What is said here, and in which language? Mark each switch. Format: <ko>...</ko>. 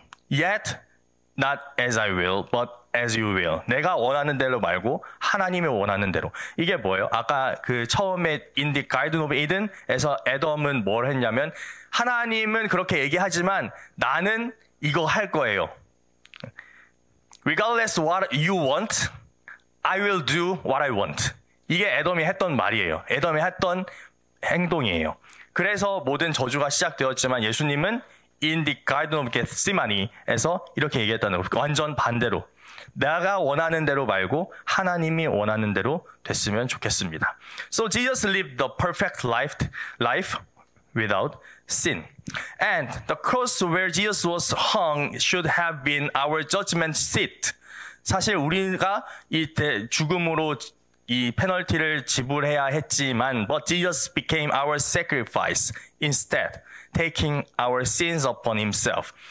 <en>Yet not as I will, but as you will.</en> <ko>내가 원하는 대로 말고 하나님이 원하는 대로. 이게 뭐예요? 아까 그 처음에 in the Garden of Eden에서 애덤은 뭘 했냐면 하나님은 그렇게 얘기하지만 나는 이거 할 거예요.</ko> <en>Regardless what you want, I will do what I want.</en> <ko>이게 애덤이 했던 말이에요. 애덤이 했던 행동이에요. 그래서 모든 저주가 시작되었지만 예수님은 in the Garden of Gethsemane에서 이렇게 얘기했다는 거예요. 완전 반대로. 내가 원하는 대로 말고 하나님이 원하는 대로 됐으면 좋겠습니다.</ko> <en>So Jesus lived the perfect life without sin. And the cross where Jesus was hung should have been our judgment seat.</en> <ko>사실 우리가 이때 죽음으로 이 페널티를 지불해야 했지만</ko> <en>but Jesus became our sacrifice instead, taking our sins upon himself.</en>